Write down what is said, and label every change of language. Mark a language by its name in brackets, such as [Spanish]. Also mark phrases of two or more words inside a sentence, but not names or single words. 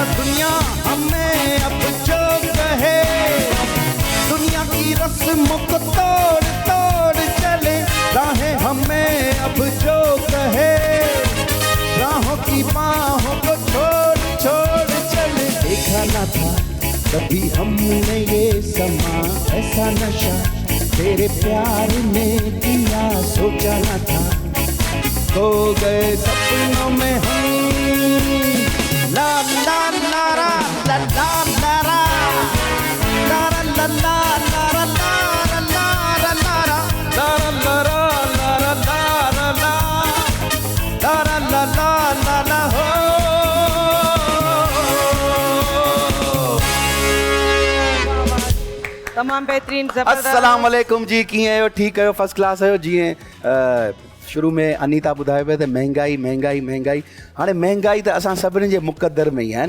[Hindi] दुनिया हमें अब जो कहे, दुनिया की रस्मों को तोड़ तोड़ चले, राहें हमें अब जो कहे, राहों की बाहों को छोड़ छोड़ चले। देखा न था कभी हमने ये समा, ऐसा नशा तेरे प्यार ने किया, सोचा न था। हो गए सपनों में हम, ला ला ला ला ला ला ला ला ला ला ला ला ला ला ला ला हो। [Sindhi] तमामु बहितरीन, ज़बरदस्त। [Arabic] السلام عليكم [Sindhi] जी, कीअं आहियो? ठीकु आहियो? [English] first class [Sindhi] आहियो? जीअं शुरू में अनीता ॿुधायो पियो त महांगाई महांगाई महांगाई, हाणे महांगाई त असां सभिनी जे मुक़दर में ई आहे न।